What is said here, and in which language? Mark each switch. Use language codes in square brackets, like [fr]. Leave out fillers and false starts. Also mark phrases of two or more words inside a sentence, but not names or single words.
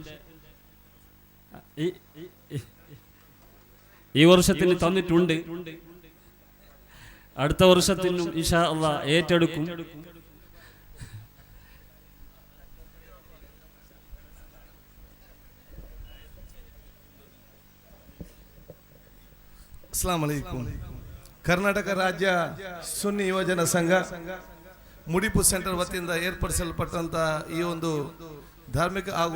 [ml] ഈ വർഷത്തിന് തന്നിട്ടുണ്ട്. അടുത്ത വർഷത്തിനും [ar] إن شاء الله [ml] ഏറ്റെടുക്കും. [ar] السلام عليكم. [kn] ಕರ್ನಾಟಕ ರಾಜ್ಯ ಸುನ್ನಿ ಯುವಜನ ಸಂಘ ಮುಡಿಪು ಸೆಂಟರ್ ವತಿಯಿಂದ ಏರ್ಪಡಿಸಲ್ಪಟ್ಟಂತ ಈ ಒಂದು ಧಾರ್ಮಿಕ ಹಾಗೂ